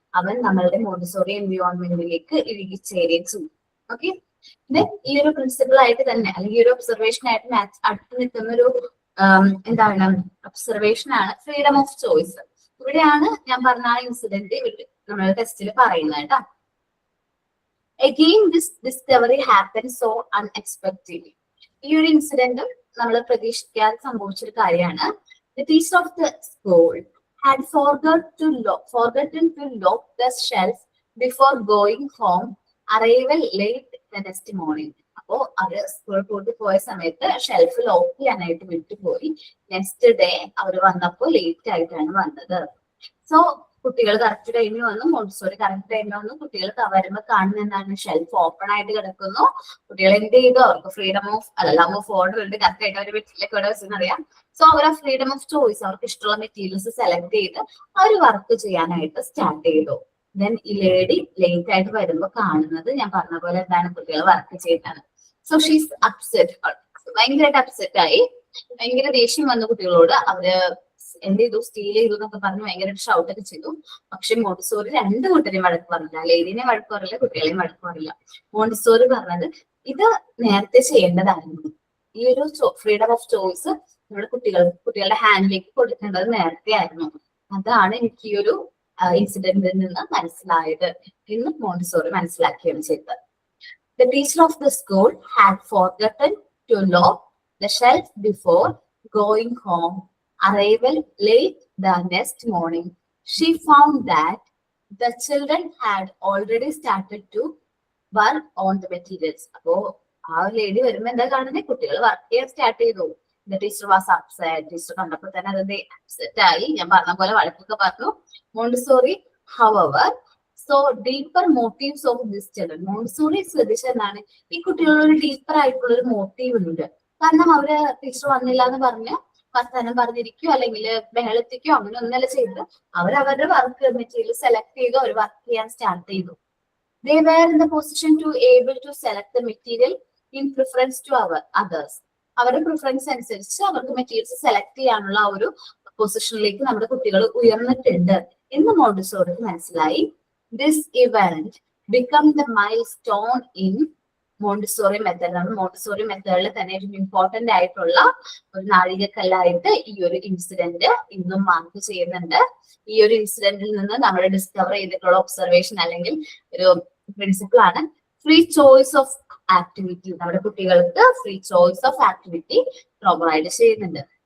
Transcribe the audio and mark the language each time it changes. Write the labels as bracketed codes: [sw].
[ml] അവൻ നമ്മളുടെ മോണ്ടിസോറി എൻവയോൺമെന്റിലേക്ക് ഇഴുകിച്ചേരുകയും ചെയ്യും. ഓക്കെ, ഇത് ഈ ഒരു പ്രിൻസിപ്പിൾ ആയിട്ട് തന്നെ അല്ലെങ്കിൽ ഈ ഒരു ഒബ്സർവേഷൻ ആയിട്ട് അടുത്ത് നിൽക്കുന്ന ഒരു എന്താണ് ഒബ്സർവേഷൻ ആണ് ഫ്രീഡം ഓഫ് ചോയ്സ്. ഇവിടെയാണ് ഞാൻ പറഞ്ഞ ആ ഇൻസിഡന്റ് നമ്മുടെ ടെസ്റ്റിൽ പറയുന്നത് കേട്ടോ. [en] Again, this discovery happened so unexpectedly. [ml] ഈ ഒരു ഇൻസിഡന്റും നമ്മൾ പ്രതീക്ഷിക്കാതെ സംഭവിച്ചൊരു കാര്യമാണ്. [en] The teacher of the school had forgotten to lock the shelf before going home. Arrival late the next morning. [ml] അപ്പോ അവര് സ്കൂളിൽ പോയിട്ട് പോയ സമയത്ത് ഷെൽഫ് ലോക്ക് ചെയ്യാനായിട്ട് വിട്ടുപോയി. നെക്സ്റ്റ് ഡേ അവര് വന്നപ്പോ ലേറ്റ് ആയിട്ടാണ് വന്നത്. സോ കുട്ടികൾ കറക്റ്റ് ടൈമിൽ വന്നു, മോണ്ടിസോറി കറക്റ്റ് ടൈമിൽ വന്നു. കുട്ടികൾ വരുമ്പോൾ കാണുന്ന എന്താണ്, ഷെൽഫ് ഓപ്പൺ ആയിട്ട് കിടക്കുന്നു. കുട്ടികൾ എന്ത് ചെയ്തു, അവർക്ക് freedom of love of order ഉണ്ട്, കറക്റ്റ് ആയിട്ട് അവർ വീട്ടിലേക്ക് ഇവിടെ വെച്ചെന്നറിയാം. സോ അവർ ആ ഫ്രീഡം ഓഫ് ചോയ്സ്, അവർക്ക് ഇഷ്ടമുള്ള മെറ്റീരിയൽസ് സെലക്ട് ചെയ്ത് അവർ വർക്ക് ചെയ്യാനായിട്ട് സ്റ്റാർട്ട് ചെയ്തു. ദെൻ ഈ ലേഡി ലേറ്റ് ആയിട്ട് വരുമ്പോൾ കാണുന്നത് ഞാൻ പറഞ്ഞ പോലെ എന്താണ്, കുട്ടികൾ വർക്ക് ചെയ്താണ്. സോ ഷീസ് അപ്സെറ്റ്, ഭയങ്കരമായിട്ട് അപ്സെറ്റ് ആയി, ഭയങ്കര ദേഷ്യം വന്ന കുട്ടികളോട്. അവര് എന്ത് ചെയ്തു, സ്റ്റീൽ ചെയ്തു എന്നൊക്കെ പറഞ്ഞ് ഭയങ്കരമായിട്ട് ഷൗട്ട് ഒക്കെ ചെയ്തു. പക്ഷെ മോണ്ടിസോറി രണ്ട് കൂട്ടരെയും വഴക്ക് പറഞ്ഞില്ല, ലേഡീനെ വഴക്ക് പറയില്ല, കുട്ടികളെയും വഴക്ക് പറയില്ല. മോണ്ടിസോറി പറഞ്ഞത് ഇത് നേരത്തെ ചെയ്യേണ്ടതായിരുന്നു, ഈ ഒരു ഫ്രീഡം ഓഫ് ചോയ്സ് നമ്മുടെ കുട്ടികളുടെ ഹാൻഡിലേക്ക് കൊടുക്കേണ്ടത് നേരത്തെ ആയിരുന്നു. അതാണ് എനിക്ക് ഈ ഒരു ഇൻസിഡന്റിൽ നിന്ന് മനസ്സിലായത് എന്ന് മോണ്ടിസോറി മനസ്സിലാക്കുകയാണ് ചെയ്തത്. [en] The teacher of the school had forgotten to lock the shelf before going home. Arrival late the next morning, she found that the children had already started to work on the materials. [ml] അപ്പോ ആ lady വരുമ്പോ എന്താ കാണുന്നത്, കുട്ടികൾ work ചെയ്യാൻ start ചെയ്തു. [en] The teacher was upset. [ml] Teacher കണ്ടപ്പോൾ തന്നെ അത് അപ്സെറ്റ് ആയി. ഞാൻ പറഞ്ഞ പോലെ വഴക്കൊക്കെ പറഞ്ഞു. [en] Montessori however so deeper motives of this children. [ml] Montessori ശ്രദ്ധിച്ചെന്താണ്, ഈ കുട്ടികളുടെ ഒരു ഡീപ്പർ ആയിട്ടുള്ള ഒരു മോട്ടീവ് ഉണ്ട്. കാരണം അവര് ടീച്ചർ വന്നില്ല എന്ന് പറഞ്ഞ് വർത്തമാനം പറഞ്ഞിരിക്കോ അല്ലെങ്കിൽ ബഹളത്തിക്കോ അങ്ങനെ ഒന്നല്ല ചെയ്ത് അവരവരുടെ വർക്ക് മെറ്റീരിയൽ സെലക്ട് ചെയ്തു, അവർ വർക്ക് ചെയ്യാൻ സ്റ്റാർട്ട് ചെയ്തു. [en] They were in the position to able to select the material in preference to others. [ml] അവരുടെ പ്രിഫറൻസ് അനുസരിച്ച് അവർക്ക് മെറ്റീരിയൽസ് സെലക്ട് ചെയ്യാനുള്ള ആ ഒരു പൊസിഷനിലേക്ക് നമ്മുടെ കുട്ടികൾ ഉയർന്നിട്ടുണ്ട് എന്ന് മോണ്ടിസോറിക്ക് മനസ്സിലായി. [en] This event become the milestone in Montessori method. [ml] Montessori മെത്തേഡിൽ തന്നെ ഒരു ഇമ്പോർട്ടന്റ് ആയിട്ടുള്ള ഒരു നാഴികക്കല്ലായിട്ട് ഈ ഒരു ഇൻസിഡന്റ് ഇന്നും മാർക്ക് ചെയ്യുന്നുണ്ട്. ഈ ഒരു ഇൻസിഡന്റിൽ നിന്ന് നമ്മൾ ഡിസ്കവർ ചെയ്തിട്ടുള്ള ഒബ്സർവേഷൻ അല്ലെങ്കിൽ ഒരു പ്രിൻസിപ്പിൾ ആണ് ഫ്രീ ചോയ്സ് ഓഫ് ആക്ടിവിറ്റി. നമ്മുടെ കുട്ടികൾക്ക് free choice of activity provide ചെയ്യുന്നുണ്ട്.